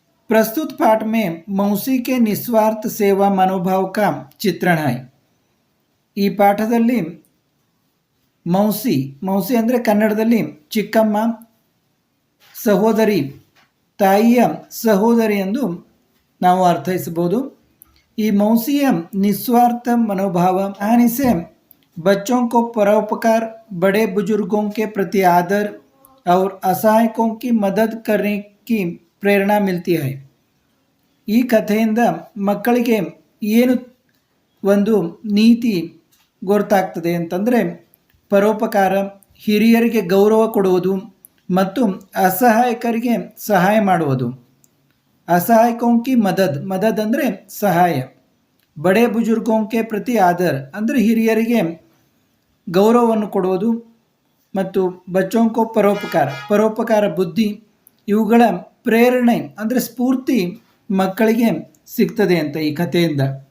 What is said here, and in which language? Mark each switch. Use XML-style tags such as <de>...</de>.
<hi>ಪ್ರಸ್ತುತ पाठ में मौसी के निस्वार्थ सेवा मनोभाव का चित्रण है.</hi> <kn>ಈ ಪಾಠದಲ್ಲಿ ಮೌಸಿ ಅಂದರೆ ಕನ್ನಡದಲ್ಲಿ ಚಿಕ್ಕಮ್ಮ, ಸಹೋದರಿ, ತಾಯಿಯ ಸಹೋದರಿ ಎಂದು ನಾವು ಅರ್ಥೈಸಬಹುದು. ಈ ಮೌಸಿಯ</kn> <hi>निस्वार्थ मनोभाव कहानी से बच्चों को परोपकार, बड़े बुजुर्गों के प्रति आदर और असहायकों की मदद करने की प्रेरणा मिलती है.</hi> <kn>ಈ ಕಥೆಯಿಂದ ಮಕ್ಕಳಿಗೆ ಏನು ಒಂದು ನೀತಿ ಗೊತ್ತಾಗ್ತದೆ ಅಂತಂದರೆ, ಪರೋಪಕಾರ, ಹಿರಿಯರಿಗೆ ಗೌರವ ಕೊಡುವುದು ಮತ್ತು ಅಸಹಾಯಕರಿಗೆ ಸಹಾಯ ಮಾಡುವುದು.</kn> <hi>ಅಸಹಾಯಕೋಂಕಿ ಮದದ್</hi> <kn>ಅಂದರೆ ಸಹಾಯ.</kn> <hi>ಬಡೆ ಬುಜುರ್ಗೋಂಕೆ ಪ್ರತಿ ಆದರ್</hi> <kn>ಅಂದರೆ ಹಿರಿಯರಿಗೆ ಗೌರವವನ್ನು ಕೊಡುವುದು ಮತ್ತು</kn> <hi>ಬಚ್ಚೋಂಕೋ</hi> <kn>ಪರೋಪಕಾರ ಬುದ್ಧಿ, ಇವುಗಳ ಪ್ರೇರಣೆ ಅಂದರೆ ಸ್ಫೂರ್ತಿ ಮಕ್ಕಳಿಗೆ ಸಿಗ್ತದೆ ಅಂತ ಈ ಕಥೆಯಿಂದ.</kn>